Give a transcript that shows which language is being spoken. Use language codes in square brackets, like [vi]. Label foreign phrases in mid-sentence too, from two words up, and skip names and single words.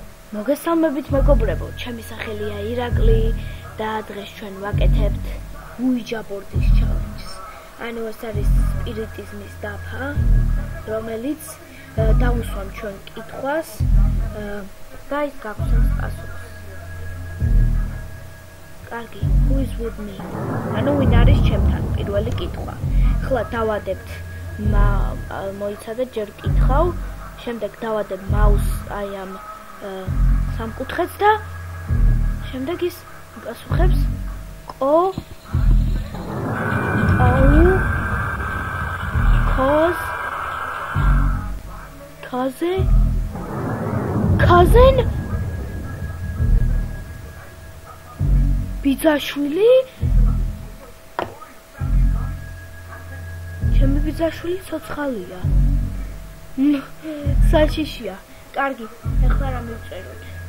[ka] მოგესალმებით მეგობრებო, ჩემი სახელია ირაკლი და დღეს ჩვენ ვაკეთებთ [en] Ouija board challenge. [ka] ანუ ეს არის სპირიტიზმის დაფა, რომელიც დავუსვამ ჩვენ კითხვას და ის გაგვცემს პასუხს. კარგი, [en] who is with me? [ka] ანუ ვინ არის ჩემთან? პირველი კითხვა. ხლა დავადებთ მოიცადეთ ჯერ კითხავ, შემდეგ დავადებ მაუს აი ამ სამკუთხედს და შემდეგ ის პასუხებს cousin ბიძაშვილი ჩემი ბიძაშვილი ცოცხალია საჩიშია კარგი ეხლა რა მივწეროთ